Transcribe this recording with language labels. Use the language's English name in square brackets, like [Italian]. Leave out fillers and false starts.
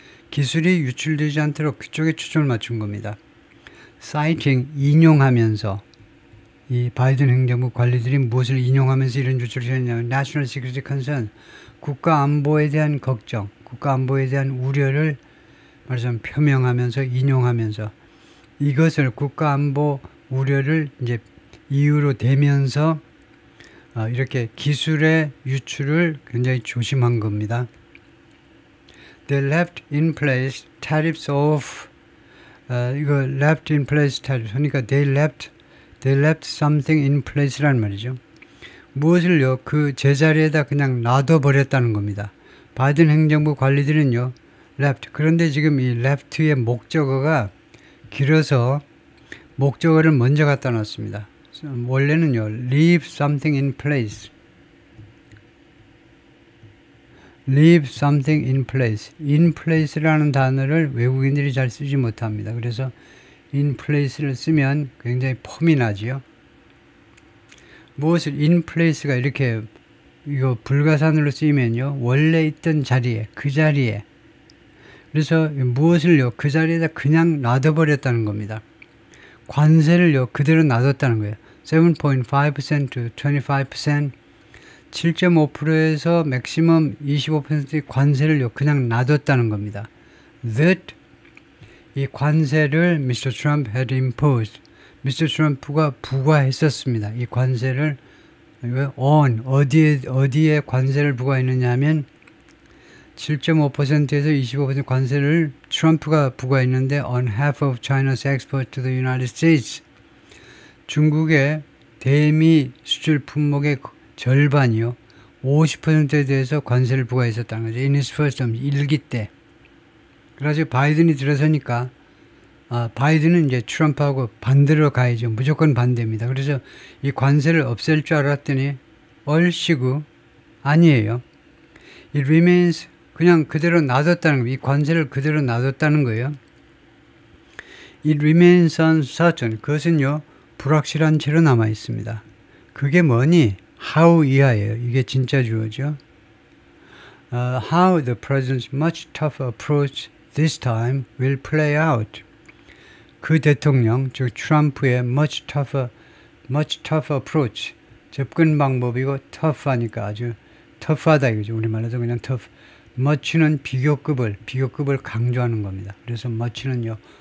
[Korean] 기술이 유출되지 않도록 그쪽에 초점을 맞춘 겁니다. [English] citing [Korean] 인용하면서 이 바이든 행정부 관리들이 무엇을 인용하면서 이런 조치를 했냐면 [English] National Security Concern, [Korean] 국가 안보에 대한 걱정, 국가 안보에 대한 우려를 말하자면 표명하면서 인용하면서 이것을 국가 안보 우려를 이제 이유로 대면서 이렇게 기술의 유출을 굉장히 조심한 겁니다. [English] They left in place tariffs of [Korean] 이거 [English] left in place tariffs [Korean] 그러니까 [English] they left something in place란 [Korean] 말이죠. 무엇을요? 그 제자리에다 그냥 놔둬버렸다는 겁니다. 바이든 행정부 관리들은요. [English] left. [Korean] 그런데 지금 이 left의 목적어가 길어서 목적어를 먼저 갖다 놨습니다. 원래는요. [English] leave something in place. leave something in place. [Korean] in place라는 단어를 외국인들이 잘 쓰지 못합니다. 그래서 in place를 쓰면 굉장히 폼이 나지요. 무엇을 in place가 이렇게 이거 불가산으로 쓰이면요. 원래 있던 자리에 그 자리에 그래서 무엇을요. 그 자리에다 그냥 놔둬버렸다는 겁니다. 관세를요. 그대로 놔뒀다는 거예요. 7.5% to 25% 7.5%에서 맥시멈 25%의 관세를요. 그냥 놔뒀다는 겁니다. [English] That [Korean] 이 관세를 Mr. [English] Trump had imposed. [Korean] Mr. Trump가 부과했었습니다. 이 관세를 on 어디에 관세를 부과했느냐 하면 7.5%에서 25% 관세를 트럼프가 부과했는데 [English] on half of China's export to the United States. [Korean] 중국의 대미 수출 품목의 절반이요. 50%에 대해서 관세를 부과했었다는 거죠. [English] In his first term, [Korean] 1기 때. 그래서 바이든이 들어서니까 바이든은 이제 트럼프하고 반대로 가야죠. 무조건 반대입니다. 그래서 이 관세를 없앨 줄 알았더니 얼씨구 아니에요. [English] It remains [Korean] 그냥 그대로 놔뒀다는 거예요. 이 관세를 그대로 놔뒀다는 거예요. [English] It remains uncertain. [Korean] 그것은요. 불확실한 채로 남아 있습니다. 그게 뭐니? How 이하예요. 이게 진짜 주어죠. [English] How the president's much tougher approach this time will play out. [Korean] 그 대통령, 즉 트럼프의 [English] much tougher approach. [Korean] 접근 방법이고 tough하니까 아주 tough하다 이거죠. 우리말로도 그냥 tough. much는 비교급을 강조하는 겁니다. 그래서 much는요.